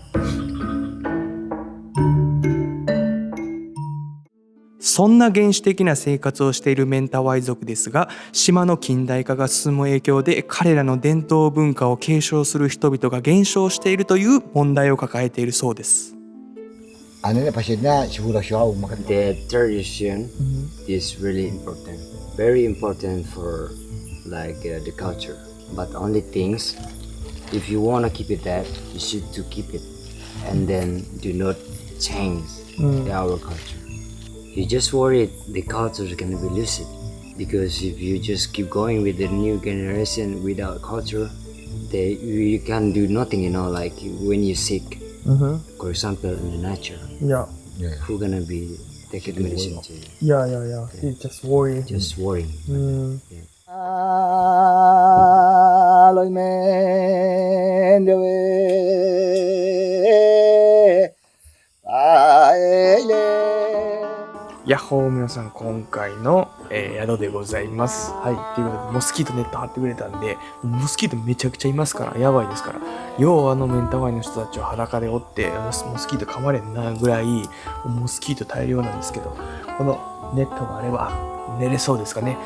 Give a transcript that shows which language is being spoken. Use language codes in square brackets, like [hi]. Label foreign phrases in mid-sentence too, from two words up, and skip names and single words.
[ja] そんな原始的な生活をしているメンタワイ族ですが、島の近代化が進む影響で彼らの伝統文化を継承する人々が減少しているという問題を抱えているそうです。 Anaknya pasiennya sebulan jauh makan. [en] The tradition is really important, very important for like the culture. But only things, if you wanna keep it that, you should to keep it, and then do not change our culture. You just worried the culture is gonna be lost, because if you just keep going with the new generation without culture, you can do nothing. Like when you're sick, for example, in the nature. Yeah. Who gonna be taking medicine to you? Yeah. It's just worrying. Just worrying. Aloy men dewe [ja] ヤッホー、皆さん、今回の、宿でございます。はい、ということでモスキートネット張ってくれたんで、モスキートめちゃくちゃいますから、やばいですから。ようメンタワイの人たちは裸でおってモスキート噛まれんなぐらいモスキート大量なんですけど、このネットがあれば寝れそうですかね。